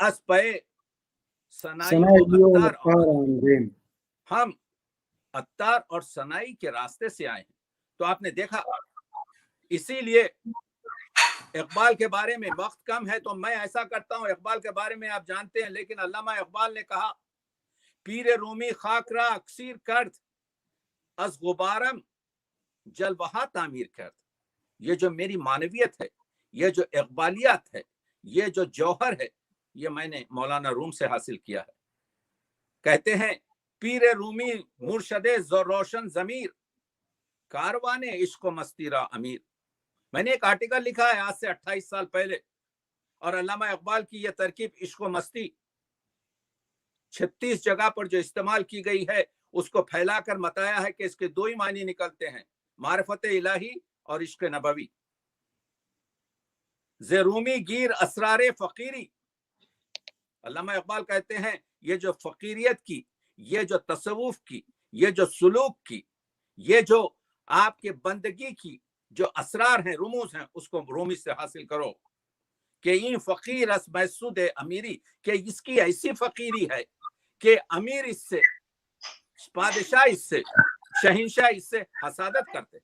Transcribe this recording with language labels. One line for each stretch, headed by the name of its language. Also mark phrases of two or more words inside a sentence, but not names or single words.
Urdu: اس پہ سنائی ہم عطار اور سنائی کے راستے سے آئے ہیں۔ تو آپ نے دیکھا، اسی لیے اقبال کے بارے میں وقت کم ہے تو میں ایسا کرتا ہوں، اقبال کے بارے میں آپ جانتے ہیں، لیکن علامہ اقبال نے کہا
Persian: پیر رومی خاک را اکسیر کرد از غبارم جلوہا تعمیر کرد۔
Urdu: یہ جو میری معنویت ہے، یہ جو اقبالیات ہے، یہ جو جوہر ہے، یہ میں نے مولانا روم سے حاصل کیا ہے۔ کہتے ہیں
Persian: پیر رومی مرشد روشن ضمیر، کاروان عشق و مستی را امیر۔
Urdu: میں نے ایک آرٹیکل لکھا ہے آج سے 28 سال پہلے، اور علامہ اقبال کی یہ ترکیب عشق و مستی 36 جگہ پر جو استعمال کی گئی ہے اس کو پھیلا کر بتایا ہے کہ اس کے دو ہی معنی نکلتے ہیں، معرفت الہی اور عشق نبوی۔
Persian: زرومی گیر اسرار فقیری،
Urdu: علامہ اقبال کہتے ہیں یہ جو فقیریت کی، یہ جو تصوف کی، یہ جو سلوک کی، یہ جو آپ کے بندگی کی جو اسرار ہیں، رموز ہیں، اس کو رومی سے حاصل کرو کہ
Persian: این فقیر است محسود امیری,
Urdu: کہ اس کی ایسی فقیری ہے کہ امیر اس سے، بادشاہ اس سے، شہنشاہ اس سے حسادت کرتے.